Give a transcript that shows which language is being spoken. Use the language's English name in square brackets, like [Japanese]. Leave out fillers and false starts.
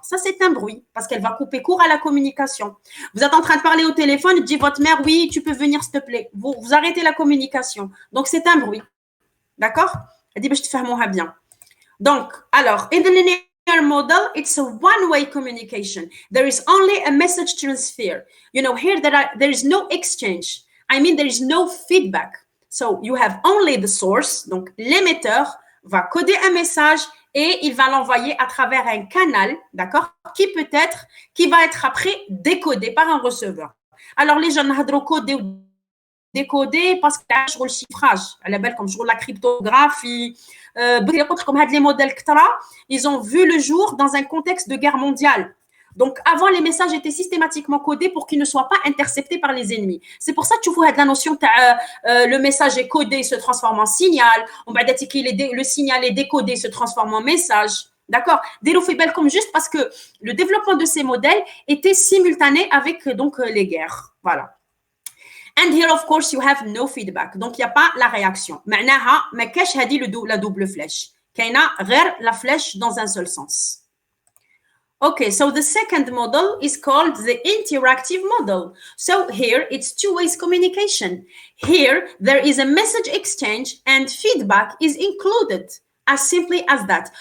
[French] Ça, c'est un bruit parce qu'elle va couper court à la communication. Vous êtes en train de parler au téléphone, dit votre mère, oui, tu peux venir, s'il te plaît. Vous arrêtez la communication. Donc, c'est un bruit. D'accord? Elle dit, je te fais bien. [English] Donc, alors, in the linear model, it's a one-way communication. There is only a message transfer. You know, here there is no exchange. I mean, there is no feedback. So, you have only the source. [French] Donc, l'émetteur va coder un message et il va l'envoyer à travers un canal, d'accord, qui va être après décodé par un receveur. Alors, les jeunes hadro coder ou décoder parce que je le chiffrage, à la belle comme je la cryptographie, comme les modèles KTRA, ils ont vu le jour dans un contexte de guerre mondiale. Donc, avant, les messages étaient systématiquement codés pour qu'ils ne soient pas interceptés par les ennemis. C'est pour ça que tu vois la notion que le message est codé, se transforme en signal. On va dire que le signal est décodé, se transforme en message. D'accord? Comme juste parce que le développement de ces modèles était simultané avec donc les guerres. Voilà. [English] And here, of course, you have no feedback. [French] Donc, il n'y a pas la réaction. [Arabic] معناها ما كاش هذه [French] la double flèche. [Arabic] كاينه غير [French] la flèche dans un seul sens. [English] Okay, so the second model is called the interactive model. So here it's two-way communication. Here there is a message exchange and feedback is included, as simply as that.